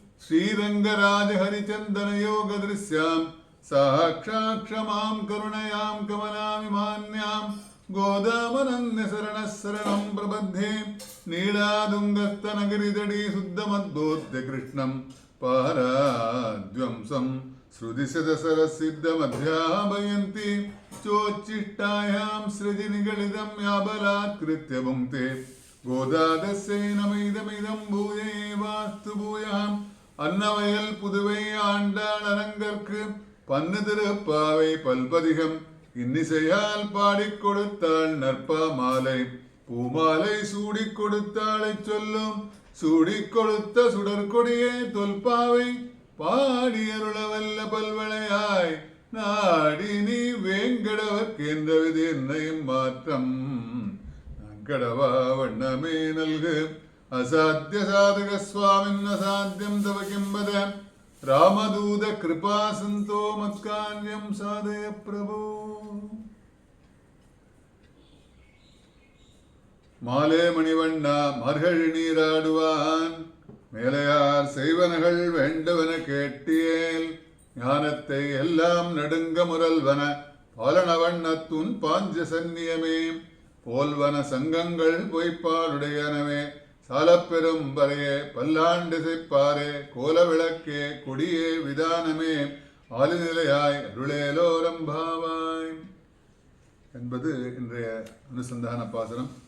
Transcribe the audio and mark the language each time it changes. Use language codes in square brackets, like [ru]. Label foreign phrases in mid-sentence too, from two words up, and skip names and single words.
[sa] श्रीरङ्गराजहरिचन्दनयोगदृश्यां साक्षाक्षमां करुणयां कमलां मान्यां गोदामनन्यशरणं प्रबध्ये नीलादुङ्गस्तनगिरिदडी शुद्धमद्बोध्य कृष्णं पाराद्वंसं श्रुतिशतसरसिद्धमध्यापयन्ति चोच्चिष्टायां सृजिनिगलितं याबलात्कृत्य भुङ्क्ते गोदादस्यैनमिदमिदं भूयैवास्तु भूयः [ta] அன்னவயல் புதுவை ஆண்டாள் அரங்கற்கு பன்னு திருப்பாவை பல்பதிகம் இன்னிசையால் பாடிக் கொடுத்தாள் நற்பா மாலை பூமாலை சூடிக் கொடுத்தாளை சொல்லும் சூடிக் கொடுத்த சுடற்கொடியே தொல்பாவை பாடியருளவல்ல பல்வளையாய் நாடி நீ வேங்கடவர்க்கென்ற விதி என்னையும் மாற்றம் கடவா வண்ணமே நல்கு [sa] असाध्य साधक स्वामिन् असाध्यं तव किं वद रामदूत कृपा सन्तो मत्कार्यं साधय प्रभो [ta] மாலே மணிவண்ணா மர்கழி நீராடுவான் மேலையார் செய்வனகள் வேண்டுவன கேட்டியேல் ஞானத்தை எல்லாம் நடுங்க முரல்வன பாலனவண்ணத்துன் பாஞ்ச சந்நியமே போல்வன சங்கங்கள் பொய்ப்பாளுடையனவே சாலப்பெரும் பறையே பல்லாண்டு செய்ப்பாரே கோல விளக்கே கொடியே விதானமே ஆளுநிலையாய் அருளேலோரம்பாவாய் என்பது இன்றைய அனுசந்தான பாசனம்.